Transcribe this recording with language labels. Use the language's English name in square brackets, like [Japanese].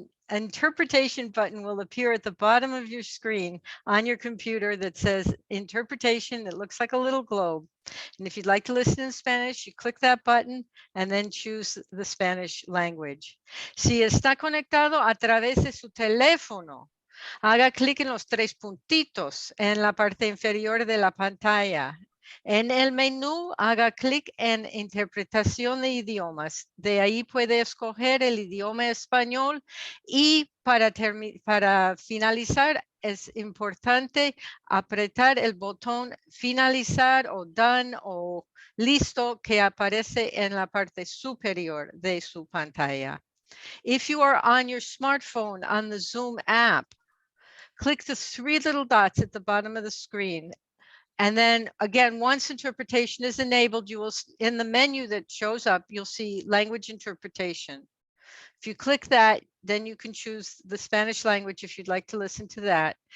[English] interpretation button will appear at the bottom of your screen on your computer that says interpretation. It looks like a little globe. And if you'd like to listen in Spanish, you click that button and then choose the Spanish language. [Spanish] Si está conectado a través de su teléfono, haga clic en los tres puntitos en la parte inferior de la pantalla. En el menú, haga clic en interpretación de idiomas. De ahí puede escoger el idioma español y para finalizar es importante apretar el botón finalizar o done o listo que aparece en la parte superior de su pantalla. [English] If you are on your smartphone on the Zoom app, click the three little dots at the bottom of the screen. And then again, once interpretation is enabled, you will, in the menu that shows up, you'll see language interpretation. If you click that, then you can choose the Spanish language if you'd like to listen to that.